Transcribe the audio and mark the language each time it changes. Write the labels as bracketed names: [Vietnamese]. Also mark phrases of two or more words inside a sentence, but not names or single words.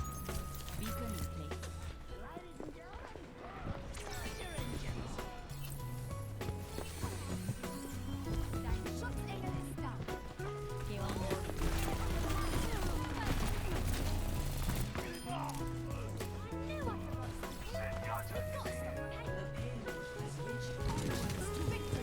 [English] Beacon in place. [German] Dein Schutzengel ist da. [Spanish] ¿Qué onda? [English] The payload has reached